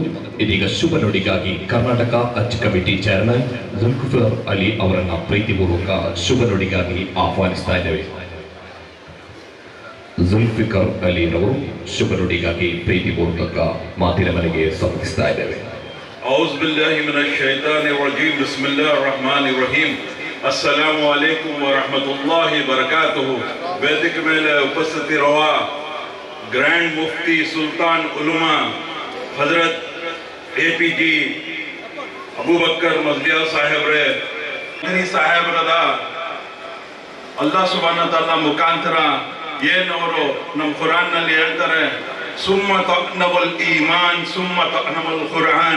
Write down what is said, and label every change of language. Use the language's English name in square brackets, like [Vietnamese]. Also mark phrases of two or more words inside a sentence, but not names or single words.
[Kannada] ಇದೀಗ ಶುಭ ನುಡಿಗಾಗಿ ಕರ್ನಾಟಕ ಹಜ್ ಕಮಿಟಿ ಚೇರ್ಮನ್ ಜುಲ್ಫಿಕರ್ ಅಲಿ ಅವರನ್ನ ಪ್ರೀತಿಪೂರ್ವಕ ಶುಭ ನುಡಿಗಾಗಿ ಆಹ್ವಾನಿಸ್ತಾ ಇದ್ದೇವೆ. ಜುಲ್ಫಿಕರ್ ಅಲಿ ಅವರು ಶುಭ ನುಡಿಗಾಗಿ ಪ್ರೀತಿಪೂರ್ವಕ ಮಾತಿನ ಮನೆಗೆ ಸಮರ್ಪಿಸ್ತಾ ಇದ್ದೇವೆ. [Arabic] أعوذ بالله من الشيطان الرجيم بسم الله الرحمن الرحيم السلام عليكم ورحمة الله وبركاته. [Kannada] ವೇದಿಕ ಮೇಲೆ ಉಪಸ್ಥಿತಿರುವ ಗ್ರ್ಯಾಂಡ್ ಮುಫ್ತಿ ಸುಲ್ತಾನ್ ಉಲಮಾ ಹಜರತ್ APG ಅಬೂಬಕ್ಕರ್ ಮಜ್ಲಿಯಾ ಸಾಹೇಬ್ರೆ ಸಾಹೇಬ್ರದ [Arabic] الله سبحانه تعالى [Kannada] ಮುಖಾಂತರ ಏನವರು ನಮ್ಮ ಕುರಾನ್ ನಲ್ಲಿ ಹೇಳ್ತಾರೆ, ಸುಮ್ಮ ತಕ್ನಬಲ್ ಈಮಾನ್ ಸುಮ್ಮ ತಕ್ನಬಲ್ ಕುರಾನ್.